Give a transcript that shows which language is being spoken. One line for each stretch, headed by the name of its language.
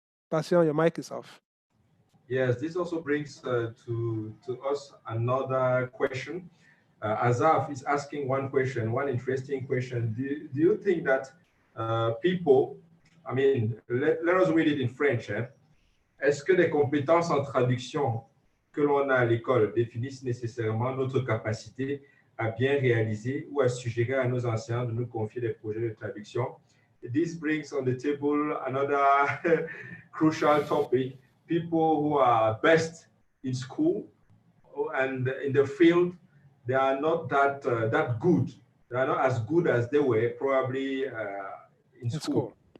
English: Passion, your mic is off. Yes, this also brings to us another question. Azaf is asking one question, one interesting question. Do you think that people, I mean, let us read it in French.
French: Hein? Est-ce que les compétences en traduction que l'on a à l'école définissent nécessairement notre capacité à bien réaliser ou à suggérer à nos enseignants de nous confier des projets de traduction?
English: This brings on the table another crucial topic. People who are best in school and in the field, they are not that good. They are not as good as they were probably in school.